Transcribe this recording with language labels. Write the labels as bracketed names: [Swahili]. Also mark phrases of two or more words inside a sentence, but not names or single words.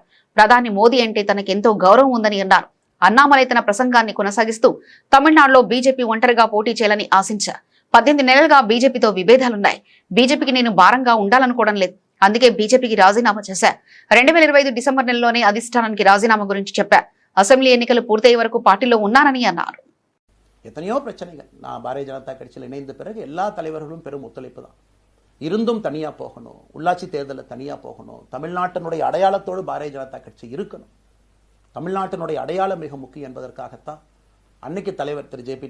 [Telugu] ప్రధాని మోదీ అంటే తనకెంతో గౌరవం ఉందని అన్నారు. అన్నామలై తన ప్రసంగాన్ని కొనసాగిస్తూ తమిళనాడులో బీజేపీ ఒంటరిగా పోటీ చేయాలని ఆశించారు. 18 నెలలుగా బీజేపీతో విభేదాలున్నాయి. బీజేపీకి నేను భారంగా ఉండాలనుకోవడం లేదు. అందుకే బీజేపీకి రాజీనామా చేశా. 2025 డిసెంబర్ నెలలోనే అధిష్టానానికి రాజీనామా గురించి చెప్పా. అసెంబ్లీ ఎన్నికలు పూర్తయ్యే వరకు పార్టీలో ఉన్నానని అన్నారు. [Tamil] எத்தனையோ பிரச்சனைகள் நான் பாரதிய ஜனதா கட்சியில் இணைந்த பிறகு எல்லா தலைவர்களும் பெரும் ஒத்துழைப்பு தான் இருந்தும் தனியாக போகணும், உள்ளாட்சி தேர்தலில் தனியாக போகணும், தமிழ்நாட்டினுடைய அடையாளத்தோடு பாரதிய ஜனதா கட்சி இருக்கணும், தமிழ்நாட்டினுடைய அடையாளம் மிக முக்கியம் என்பதற்காகத்தான் அன்னைக்கு தலைவர் திரு ஜே.பி.